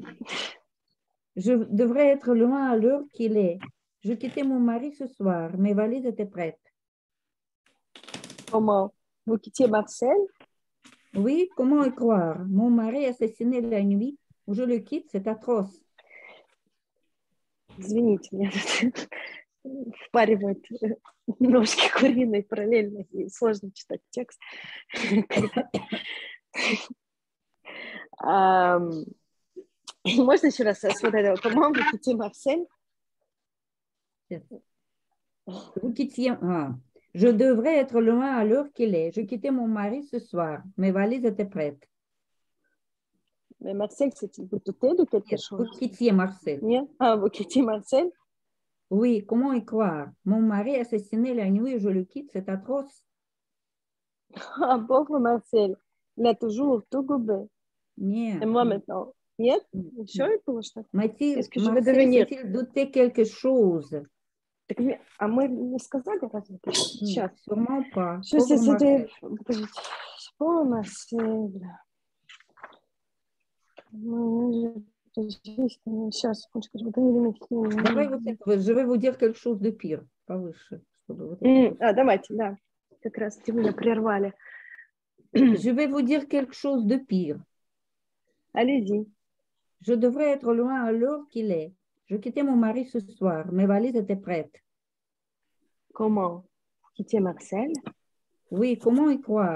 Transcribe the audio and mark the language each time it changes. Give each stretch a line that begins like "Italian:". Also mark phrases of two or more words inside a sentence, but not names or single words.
French: Je devrais être loin à l'heure qu'il est. Je quittais mon mari ce soir. Mes valises étaient prêtes. Comment? Vous quittiez Marcel? Oui, comment y croire? Mon mari assassiné la nuit où je le quitte, c'est atroce.
Russian: Извините меня, впаривает ножки куриные параллельно, и сложно читать текст. Можно еще раз смотреть,
French: comment vous quittiez Marcel? Vous quittiez... Ah. Je devrais être loin à l'heure qu'il est. Je quittais mon mari ce soir. Mes valises étaient prêtes. Mais Marcel, c'est-il vous doutez de quelque chose? Vous quittiez Marcel.
Russian: Нет?
French: Ah, vous quittiez Marcel? Oui, comment y croire? Mon mari assassiné la nuit et je le quitte, c'est atroce. Ah, pauvre Marcel, il a toujours tout gobé.
Russian: Нет.
French: Et moi maintenant?
Russian: Нет? Еще и положено.
French: Mathilde, Qu'est-ce que je vais Marcel devenir? s'est-il douté quelque chose?
Russian: Так, а мы не сказали разве? Сейчас.
French: Sûrement pas.
Russian: Что
French: Pauvre Marcel. c'était? Подождите. Pauvre Marcel.
Russian: Сейчас, секундочку,
French: Je vais vous dire quelque chose de pire.
Russian: Повыше, чтобы вот это. А, давайте, да. Как раз вы меня прервали.
French: Je vais vous dire quelque chose de pire. Allez-y. Je devrais être loin à l'heure qu'il est. Je quittais mon mari ce soir. Mes valises étaient prêtes. Comment? Vous quittiez Marcel? Oui, comment y croire?